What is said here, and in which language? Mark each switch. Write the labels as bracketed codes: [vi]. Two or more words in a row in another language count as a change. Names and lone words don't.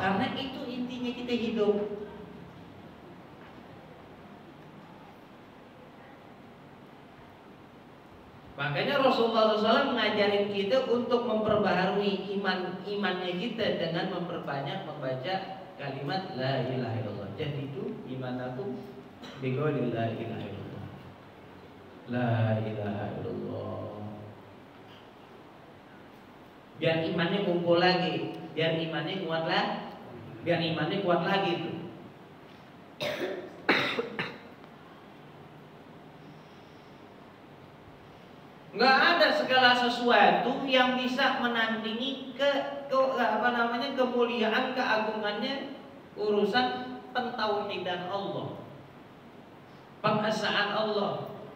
[id] Karena itu intinya kita hidup. Makanya Rasulullah SAW mengajarin kita untuk memperbaharui imannya kita dengan memperbanyak membaca kalimat [ar] لا إله إلا الله. [id] Jadi itu [ar] إيمانكم بقول لا إله إلا الله. لا إله إلا الله. [id] Biar imannya kumpul lagi, biar imannya kuat lagi tuh. Nggak ada segala sesuatu yang bisa menandingi kemuliaan, keagungannya urusan pentauhidan Allah, pengesaan Allah.